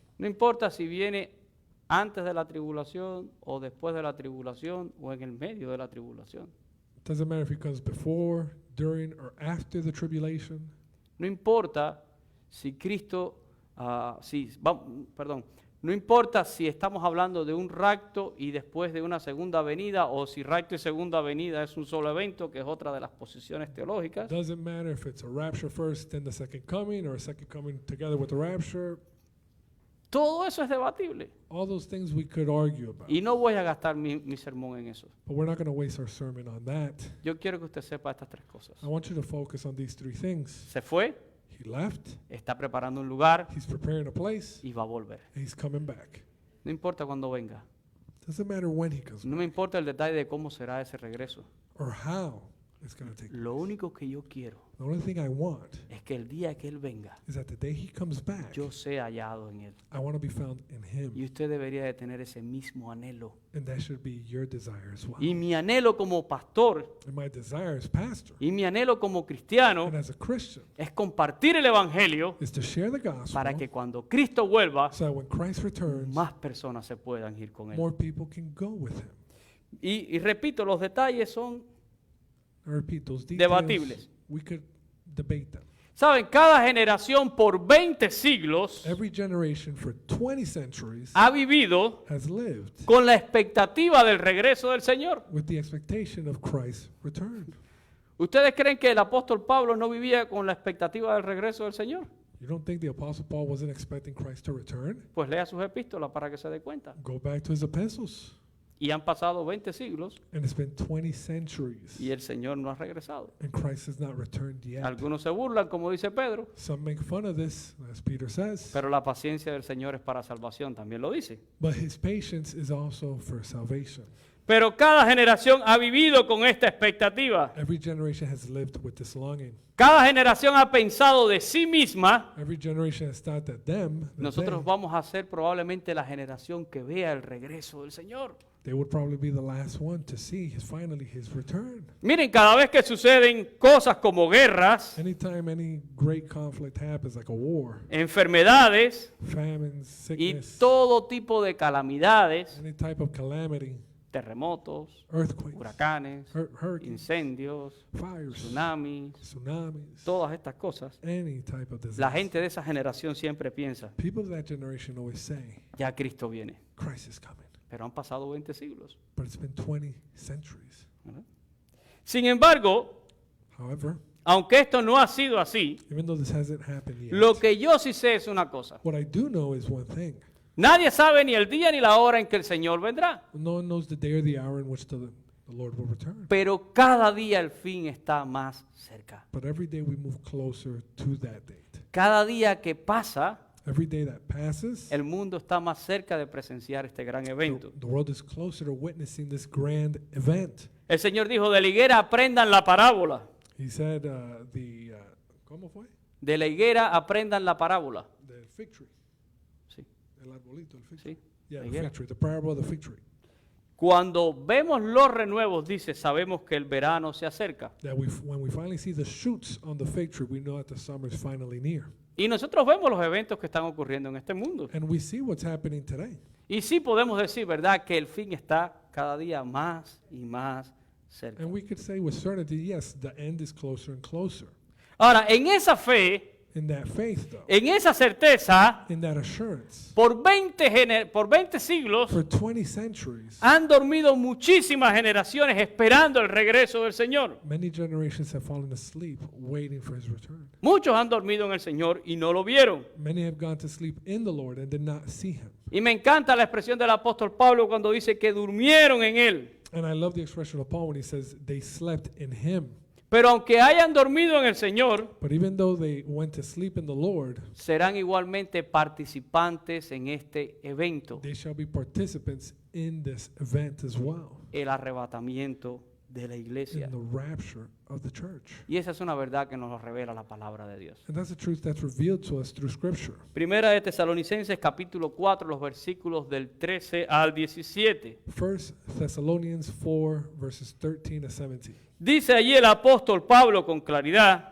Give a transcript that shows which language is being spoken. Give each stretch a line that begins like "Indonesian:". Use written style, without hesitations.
Spanish: No importa si viene antes de la tribulación o después de la tribulación o en el medio de la tribulación.
English: It doesn't matter if he comes before, during, or after the tribulation.
Spanish: No importa si Cristo, no importa si estamos hablando de un rapto y después de una segunda venida, o si rapto y segunda venida es un solo evento, que es otra de las posiciones teológicas.
English: Doesn't matter if it's a rapture first, then the second coming, or a second coming together with the rapture.
Spanish: Todo eso es debatible.
English: All those things we could argue about.
Spanish: Y no voy a gastar mi sermón en eso.
English: But we're not going to waste our sermon on that.
Spanish: Yo quiero que usted sepa estas tres cosas.
English: I want you to focus on these three things.
Spanish: Se fue,
English: He left,
Spanish: está preparando un lugar
English: he's preparing a place,
Spanish: y va a volver.
English: and he's coming back.
Spanish: No importa cuándo venga.
English: Doesn't matter when he comes
Spanish: No
English: back
Spanish: me importa el detalle de cómo será ese regreso.
English: or how it's going to take.
Spanish: Lo único que yo quiero
English: The only thing I want
Spanish: es que el día que Él venga,
English: is that the day he comes back,
Spanish: yo sea hallado en Él.
English: I want to be found in
Spanish: Y
English: him.
Spanish: usted debería de tener ese mismo anhelo.
English: And that should be your desire as well.
Spanish: Y mi anhelo como pastor
English: And my desire as pastor
Spanish: y mi anhelo como cristiano
English: and as a Christian
Spanish: es compartir el evangelio
English: is to share the gospel
Spanish: para que cuando Cristo vuelva,
English: so that when Christ returns,
Spanish: más personas se puedan ir con Él.
English: more people can go with him.
Spanish: Y repito, los detalles son,
English: I repeat, those
Spanish: Debatibles.
English: details, we could debate them.
Spanish: ¿saben? Cada generación por 20 siglos
English: Every generation for 20 centuries
Spanish: ha vivido
English: has lived
Spanish: con la expectativa del regreso del Señor.
English: with the expectation of Christ's return.
Spanish: ¿Ustedes creen que el apóstol Pablo no vivía con la expectativa del regreso del Señor?
English: You don't think the Apostle Paul wasn't expecting Christ to return?
Spanish: Pues lea sus epístolas para que se dé cuenta.
English: Go back to his epistles.
Spanish: Y han pasado 20 siglos
English: And it's been 20 centuries,
Spanish: y el Señor no ha regresado.
English: and Christ has not returned yet.
Spanish: Algunos se burlan, como dice Pedro,
English: Some make fun of this, as Peter says,
Spanish: pero la paciencia del Señor es para salvación, también lo dice.
English: but his patience is also for salvation.
Spanish: Pero cada generación ha vivido con esta expectativa.
English: Every generation has lived with this longing.
Spanish: Cada generación ha pensado de sí misma,
English: Every generation has thought that
Spanish: nosotros vamos a ser probablemente la generación que vea el regreso del Señor.
English: they would probably be the last one to see finally his return.
Spanish: Miren, cada vez que suceden cosas como guerras,
English: Anytime any great conflict happens, like a war,
Spanish: enfermedades
English: famines,
Spanish: y
English: sickness,
Spanish: todo tipo de calamidades,
English: any type of calamity,
Spanish: terremotos,
English: earthquakes,
Spanish: huracanes,
English: hurricanes,
Spanish: incendios,
English: fires,
Spanish: tsunamis,
English: tsunamis,
Spanish: todas estas cosas,
English: any type of disaster.
Spanish: la gente de esa generación siempre piensa,
English: People of that generation always say,
Spanish: ya Cristo viene.
English: Christ is coming.
Spanish: Pero han pasado 20 siglos.
English: But it's been 20 centuries.
Spanish: ¿Verdad? Sin embargo,
English: However,
Spanish: Aunque esto no ha sido así,
English: even though this hasn't happened yet,
Spanish: lo que yo sí sé es una cosa.
English: what I do know is one thing.
Spanish: Nadie sabe ni el día ni la hora en que el Señor vendrá.
English: No one knows the day or the hour in which the Lord will return.
Spanish: Pero cada día el fin está más cerca.
English: But every day we move closer to that date.
Spanish: Cada día que pasa,
English: Every day that passes,
Spanish: el mundo está más cerca de presenciar este gran evento.
English: the world is closer to witnessing this grand event.
Spanish: El Señor dijo, de la higuera aprendan la parábola.
English: He said,
Spanish: ¿cómo fue? De la higuera aprendan la parábola.
English: The fig tree.
Spanish: Sí, El arbolito, el fig tree. sí.
English: Yeah,
Spanish: la
English: the
Spanish: higuera.
English: fig tree, the parable of the fig tree.
Spanish: Cuando vemos los renuevos, dice, sabemos que el verano se acerca.
English: That when we finally see the shoots on the fig tree, we know that the summer is finally near.
Spanish: Y nosotros vemos los eventos que están ocurriendo en este mundo.
English: And we see what's happening today.
Spanish: Y sí podemos decir, ¿verdad?, que el fin está cada día más y más cerca.
English: And we could say with certainty, yes, the end is closer and closer.
Spanish: Ahora, en esa fe,
English: In that faith, though,
Spanish: en esa certeza,
English: in that assurance,
Spanish: por 20 siglos
English: for 20 centuries,
Spanish: han dormido muchísimas generaciones esperando el regreso del Señor.
English: many generations have fallen asleep waiting for his return.
Spanish: Muchos han dormido en el Señor y no lo vieron.
English: Many have gone to sleep in the Lord and did not see him.
Spanish: Y me encanta la expresión del apóstol Pablo cuando dice que durmieron en Él.
English: And I love the expression of Paul when he says they slept in him.
Spanish: Pero aunque hayan dormido en el Señor,
English: But even though they went to sleep in the Lord,
Spanish: serán igualmente participantes en este evento,
English: they shall be participants in this event as well,
Spanish: el arrebatamiento de la iglesia.
English: in the rapture of the church.
Spanish: Y esa es una verdad que nos lo revela la palabra de Dios.
English: And that's a truth that's revealed to us through Scripture.
Spanish: Primera de Tesalonicenses capítulo 4, los versículos del 13 al 17.
English: 1 Thessalonians 4, verses 13 to 17.
Spanish: Dice allí el apóstol Pablo con claridad